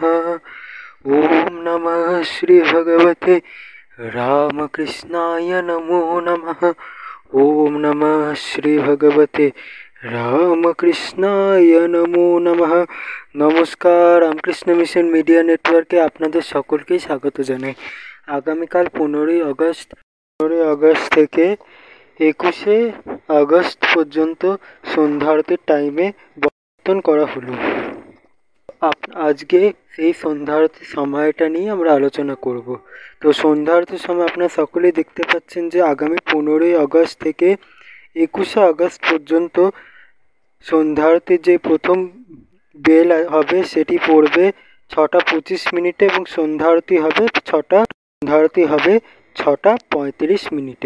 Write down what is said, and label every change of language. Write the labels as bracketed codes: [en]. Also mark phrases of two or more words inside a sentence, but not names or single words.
[sa] ॐ नमः श्री भगवते रामकृष्णाय नमो नमः। ॐ नमः श्री भगवते रामकृष्णाय नमो नमः। [bn] নমস্কার, রামকৃষ্ণ মিশন মিডিয়া নেটওয়ার্কে আপনাদের সকলকে স্বাগত জানাই। আগামীকাল 15 আগস্ট থেকে 21 আগস্ট পর্যন্ত সন্ধ্যা আরতির টাইমে পরিবর্তন করা হলো। আজকে সেই সন্ধ্যা আরতির সময়টা নিয়ে আমরা আলোচনা করব। তো সন্ধ্যা আরতির সময় আপনারা সকলেই দেখতে পাচ্ছেন যে আগামী 15 আগস্ট থেকে 21 আগস্ট পর্যন্ত সন্ধ্যা আরতির যে প্রথম বেল হবে সেটি পড়বে 6টা 25 মিনিটে এবং সন্ধ্যা আরতি হবে 6টা 35 মিনিটে।